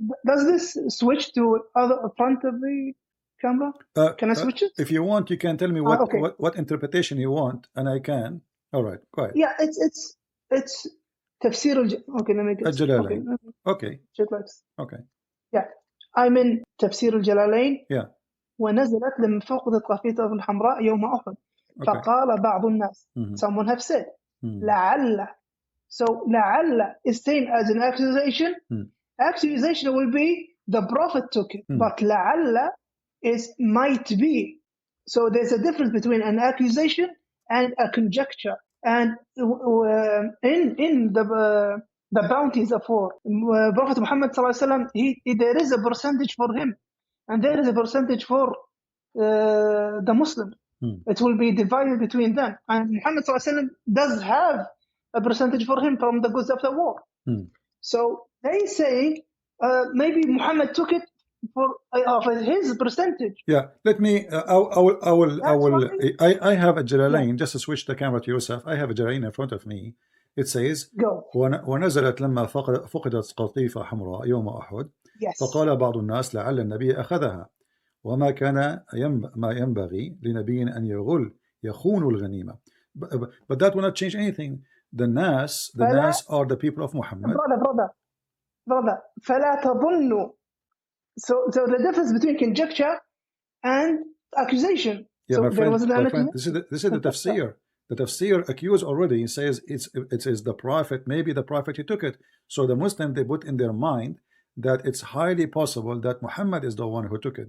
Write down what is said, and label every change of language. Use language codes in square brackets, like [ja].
[en] Does this switch to other front of the camera? Can I switch it? If you want, you can tell me what interpretation you want, and I can. All right, go ahead. Yeah, it's tafsir. Okay, let me get الجلالين. Okay. Okay. Yeah, I'm in تفسير الجلالين. Yeah. [ar] ونزلت لما فقدت قطيفة حمراء يوم أحد. فقال بعض الناس. [en] Someone have said. [ar] لعل. [en] So لعل is same as an accusation. Accusation will be the prophet took it, but لعل is might be. So there's a difference between an accusation and a conjecture. And in the bounties of war, Prophet Muhammad ﷺ, there is a percentage for him, and there is a percentage for the Muslims. It will be divided between them, and Muhammad ﷺ does have a percentage for him from the goods of the war. So they say maybe Muhammad took it for his percentage. Yeah, let me. I have a Jalalain. Just to switch the camera to yourself. I have a Jalalain in front of me. It says, [ar] ونزلت لما فقدت قطيفة حمراء يوم أحد فقال بعض الناس لعل النبي أخذها وما كان ما ينبغي لنبي أن يخون الغنيمة. [en] But that will not change anything. The Nas are the people of Muhammad. Brother. brother, [ar] فلا تظنوا. [en] So the difference between conjecture and accusation. Yeah, So my there friend, was an this is the tafsir. The tafsir accused already. He says it is the prophet. Maybe the prophet he took it. So the Muslim, they put in their mind that it's highly possible that Muhammad is the one who took it.